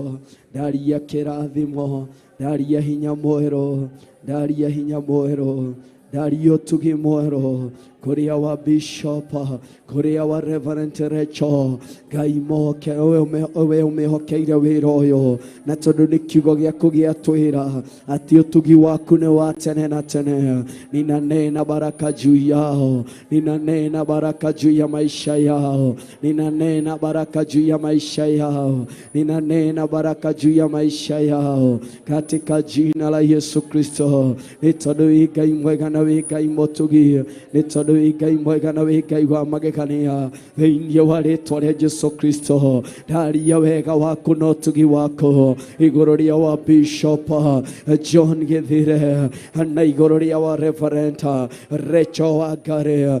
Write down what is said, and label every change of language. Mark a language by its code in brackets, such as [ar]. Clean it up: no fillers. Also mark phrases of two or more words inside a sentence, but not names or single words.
[ki] Ndaria kĩrathimo, ndaria hinya mwerũ, ndaria hinya mwerũ, ndaria ũtugi mwerũ kũrĩ wa Bishop, kũrĩ wa Reverend Rachel. Ngai moke we ũmehokeire wĩra ũyũ, na tondũ nĩ kiugo gĩaku gĩatwĩra atĩ ũtugi waku nĩ wa tene na tene. [sw] Ninanena baraka juu yao, ninanena baraka juu ya maisha yao, ninanena baraka juu ya maisha yao, ninanena baraka juu ya maisha yao katika jina la Yesu Kristo. [ki] Nĩ tondũ wĩ Ngai mwega na wĩ Ngai mũtugi, nĩ tondũ wĩ Ngai mwega na wĩ Ngai wa magegania thĩinĩ wa rĩĩtwa rĩa Jesu Kristo. Ndaria wega waku na ũtugi waku igũrũ rĩa wa Bishop John Githiri na igũrũ rĩa wa Reverend Rachel Wangari.